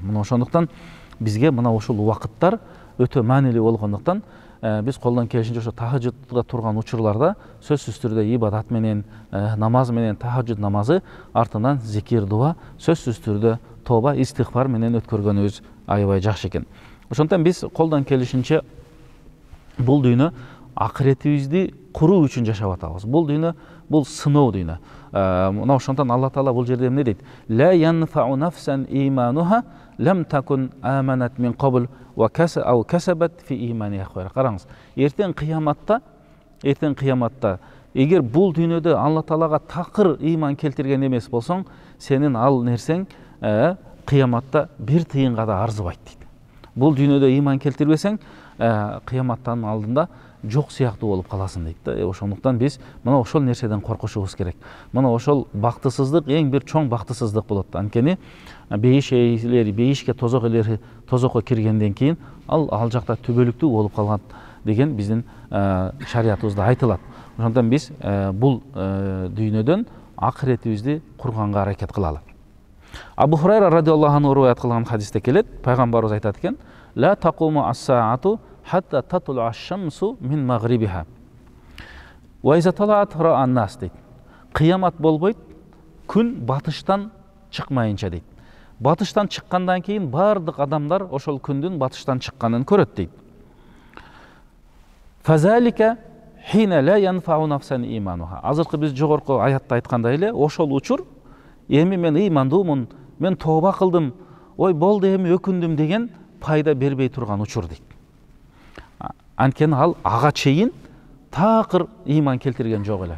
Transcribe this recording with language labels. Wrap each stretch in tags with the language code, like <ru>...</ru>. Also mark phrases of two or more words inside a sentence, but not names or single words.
<ky>Мына ошондуктан бизге мына ушул убакыттар өтө маанилүү болгондуктан биз колдон келишинче ошо тахажжудга турган учурларда сөзсүз түрдө ибадат менен, намаз менен, тахажжуд намазы артынан зикир, дуа, сөзсүз түрдө тооба, истихфар менен өткөргөнүбүз аябай жакшы экен. Ошондуктан биз колдон келишинче бул дүйнө акыретибизди куруу үчүн жашап атабыз. Бул дүйнө бул сыноо дүйнө. Мына ошондон Алла Таала бул жерде эмне дейт?</ky> <ar>"لا ينفع نفسا إيمانها لم تكن آمنت من قبل و كسبت في إيمانها خيرا".</ar> <ky>Караңыз, эртең кыяматта эгер бул дүйнөдө Алла Таалага такыр иман келтирген эмес болсоң, сенин ал нерсең кыяматта бир тыйынга да арзыбайт дейт. Бул дүйнөдө иман келтирбесең, кыяматтын алдында жок сыяктуу болуп каласың дейт. Ошондуктан биз мына ошол нерседен коркушубуз керек. Мына ошол бактысыздык эң бир чоң бактысыздык болот. Анткени бейиш ээлери, бейишке тозок ээлери тозокко киргенден кийин ал жакта түбөлүктүү болуп калган деген биздин шариятыбызда айтылат. Ошондон биз бул дүйнөдөн акыретибизди курганга аракет кылалы. Абу Хурайра</ky> <ar>رضي الله عنه</ar> <ky>риваят кылган хадисте келет, пайгамбарыбыз айтат экен:</ky> <ar>"لا تقوم الساعة حتى تطلع الشمس من مغربها. وإذا طلعت رأى الناس" дейт.</ar> <ky>Кыямат болбойт, күн батыштан чыкмайынча дейт. Батыштан чыккандан кийин бардык адамдар ошол күндүн батыштан чыкканын көрөт дейт.</ky> <ar>"فذلك حين لا ينفع نفسا إيمانها.</ar> <ky>Азыркы биз жогорку аятта айткандай эле, ошол учур эми мен ыймандуумун, мен тооба кылдым, ой болду эми өкүндүм деген пайда бербей турган учур дейт. Анткени ал ага чейин такыр ыйман келтирген жок эле.</ky>